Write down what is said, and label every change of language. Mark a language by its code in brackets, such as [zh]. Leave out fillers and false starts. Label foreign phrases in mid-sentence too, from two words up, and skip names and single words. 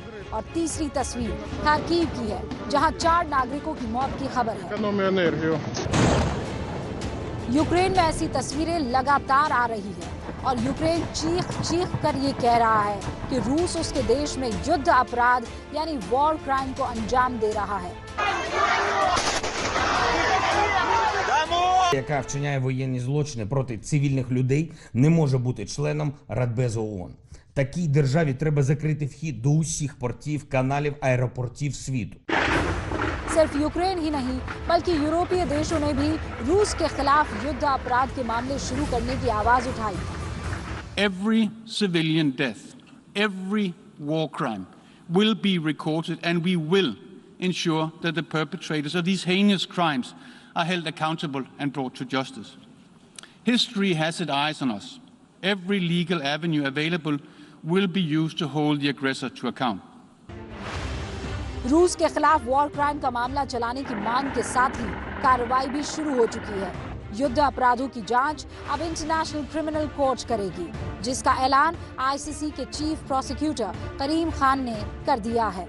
[hi] और तीसरी तस्वीर खार्किव की है, जहां 4 नागरिकों की मौत की खबर है। यूक्रेन में ऐसी तस्वीरें लगातार आ रही है और यूक्रेन चीख कर ये कह रहा है कि रूस उसके देश में युद्ध अपराध यानी [en] war crime [hi] को अंजाम दे रहा है। [uk] Яка вчиняє воєнні злочини проти цивільних людей, не може бути членом Радбезу ООН. Такій державі треба закрити вхід до усіх портів, каналів, аеропортів світу. [hi] सिर्फ यूक्रेन ही नहीं बल्कि यूरोपीय देशों ने भी रूस के खिलाफ युद्ध अपराध के मामले शुरू करने की आवाज उठाई। [en] Every civilian death, every war crime will be recorded, and we will ensure that the perpetrators of these heinous crimes are held accountable and brought to justice. History has its eyes on us. Every legal avenue available will be used to hold the aggressor to account. [hi] रूस के खिलाफ [en] war crime [hi] का मामला चलाने की मांग के साथ ही कार्रवाई भी शुरू हो चुकी है। युद्ध अपराधों की जांच अब इंटरनेशनल क्रिमिनल कोर्ट करेगी, जिसका ऐलान आईसीसी के [en] chief prosecutor [hi] करीम खान ने कर दिया है।